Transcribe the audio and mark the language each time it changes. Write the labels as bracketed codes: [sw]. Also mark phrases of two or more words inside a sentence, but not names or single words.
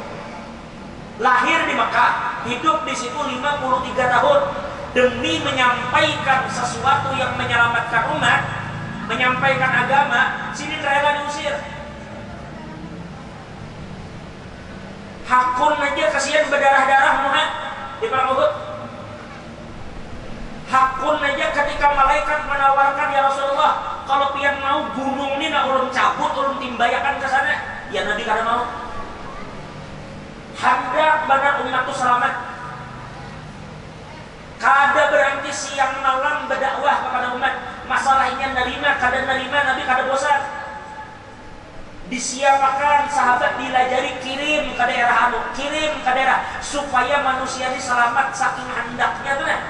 [id] Lahir di Mekah, hidup di situ 53 tahun demi menyampaikan sesuatu yang menyelamatkan umat, menyampaikan agama, sini rela diusir. [bjn] Hakun aja kasihan berdarah-darah Muhammad di perang Uhud. Hakun aja ketika malaikat menawarkan, [ar] ya Rasulullah, [bjn] kalau pian mau gunung ini nak ulun cabut, ulun timbayakan ke sana. Ya Nabi kada mau. Hendak benar umat itu selamat. Kada berhenti siang malam berdakwah kepada umat. Masalahnya nerima, kada nerima, Nabi kada bosan. Disiapakan sahabat dilajari kirim ke daerah kirim ke daerah supaya manusia ini selamat saking hendaknya tuh nah.